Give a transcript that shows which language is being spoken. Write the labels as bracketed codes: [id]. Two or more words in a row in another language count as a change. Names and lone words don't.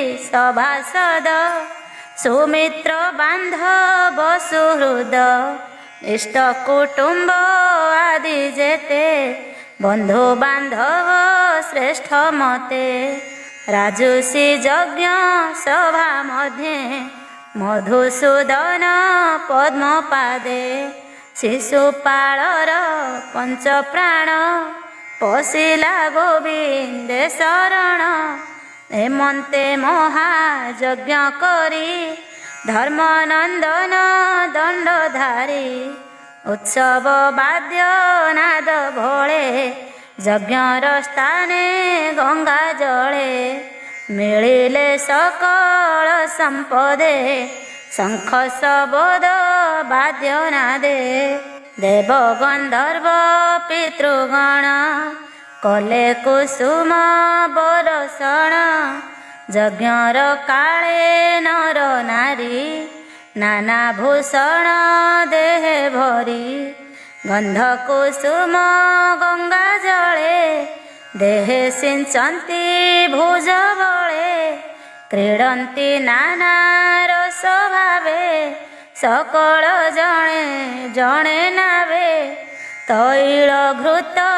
[or] ସଭାସଦ ସୁମିତ୍ର ବାନ୍ଧବ ସୁହୃଦ ଇଷ୍ଟ କୁଟୁମ୍ବ ଆଦି ଜେତେ ବନ୍ଧୁ ବାନ୍ଧବ ଶ୍ରେଷ୍ଠ ମତେ ରାଜୁଷୀ ଯଜ୍ଞ ସଭା ମଧ୍ୟେ ମଧୁସୂଦନ ପଦ୍ମପାଦେ ଶିଶୁପାଳର ପଞ୍ଚ ପ୍ରାଣ ପଶିଲା ଗୋବିନ୍ଦେ ଶରଣ ହେମନ୍ତେ ମହାଯଜ୍ଞ କରୀ ଧର୍ମନନ୍ଦନ ଦଣ୍ଡଧାରୀ ଉତ୍ସବ ବାଦ୍ୟ ନାଦ ଭୋଲେ ଯଜ୍ଞର ସ୍ଥାନେ ଗଙ୍ଗା ଜଳେ ମିଳିଲେ ସକଳ ସମ୍ପଦେ ଶଙ୍ଖ ଶବଦ ବାଦ୍ୟ ନାଦେ ଦେବ ଗନ୍ଧର୍ବ ପିତୃଗଣ କଲେ କୁସୁମ ବରସଣ ଯଜ୍ଞର କାଳେ ନର ନାରୀ ନାନା ଭୂଷଣ ଦେହ ଭରୀ ଗନ୍ଧ କୁସୁମ ଗଙ୍ଗା ଜଳେ ଦେହ ସିଞ୍ଚନ୍ତି ଭୁଜ ବଳେ କ୍ରୀଡ଼ନ୍ତି ନାନା ରସ ଭାବେ ସକଳ ଜଣେ ଜଣେ ନାବେ ତୈଳ ଘୃତ